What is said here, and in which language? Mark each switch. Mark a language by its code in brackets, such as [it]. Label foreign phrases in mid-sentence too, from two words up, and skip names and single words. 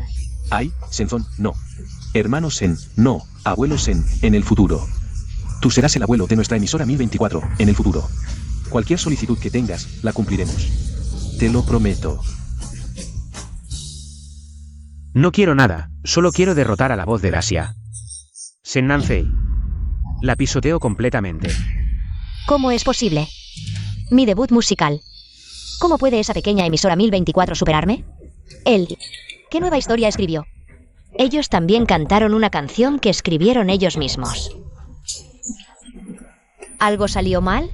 [es] Senzón, no. Hermano Sen, no. Abuelo Sen, en el futuro. Tú serás el abuelo de nuestra emisora 1024, en el futuro. Cualquier solicitud que tengas, la cumpliremos. Te lo prometo. No quiero nada, solo quiero derrotar a la voz de Dacia. Sen Nanfei. La pisoteo completamente. ¿Cómo es posible? Mi debut musical. ¿Cómo puede esa pequeña emisora 1024 superarme? Él. ¿Qué nueva historia escribió? Ellos también cantaron una canción que escribieron ellos mismos. ¿Algo salió mal?